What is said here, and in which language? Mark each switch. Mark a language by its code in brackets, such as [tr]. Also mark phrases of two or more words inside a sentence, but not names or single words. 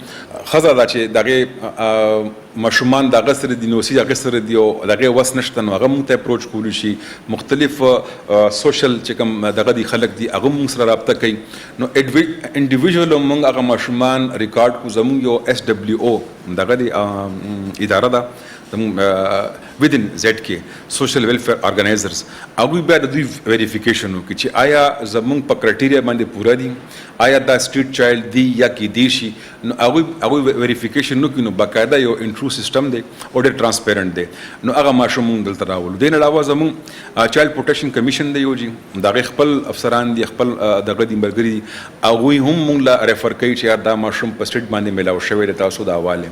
[ps] ښځه ده چې دغې ماشومان د هغه سره دي نو د هغې سره دي او د هغې وس نشته نو هغه موږ ته اپروچ کولی شي. مختلف سوشل چې کوم دغه دي خلک دي هغه موږ سره رابطه کوي. نو انډیویژول موږ هغه ماشومان ریکارډ کو. زموږ یو SWO دغه دی اداره ده [en] within ZK social welfare organizers. [ps] هغوی بیا د دوی ویریفیکیشن وکړي چې آیا زموږ په کرایټیریا باندې پوره دي، آیا دا [en] street child [ps] دی یا کیدای شي. نو هغوی ویریفیکیشن وکړي نو باقاعده یو انټرو سیسټم دی او ډېر ټرانسپیرنټ دی. نو هغه ماشوم موږ دلته راولو. دې نه علاوه زموږ [en] child protection commission [ps] دی یو جي، د هغې خپل افسران دي، خپل دغه دي ملګري دي، هغوی هم موږ له ریفر کوي چې یار دا ماشوم په سټریټ باندې میلاو شوی دی، تاسو د حوالې.